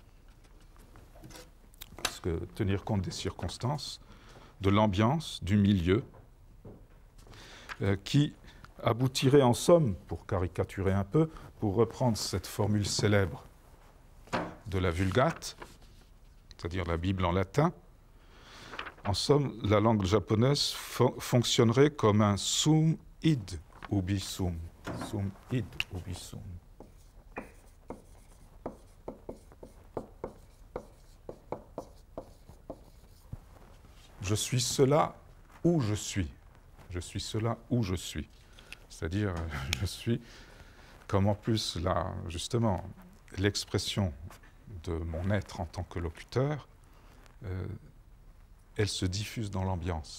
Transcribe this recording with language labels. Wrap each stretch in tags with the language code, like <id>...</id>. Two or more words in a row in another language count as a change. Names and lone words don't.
<fr>Parce que tenir compte des circonstances, de l'ambiance, du milieu, qui aboutirait en somme, pour caricaturer un peu, pour reprendre cette formule célèbre de la Vulgate, c'est-à-dire la Bible en latin, en somme, la langue japonaise fonctionnerait comme un</fr> <la>sum id ubi sum. Sum id ubi sum.</la> <fr>Je suis cela où je suis. Je suis cela où je suis. C'est-à-dire, je suis, comme en plus, là, justement, l'expression de mon être en tant que locuteur, elle se diffuse dans l'ambiance.</fr>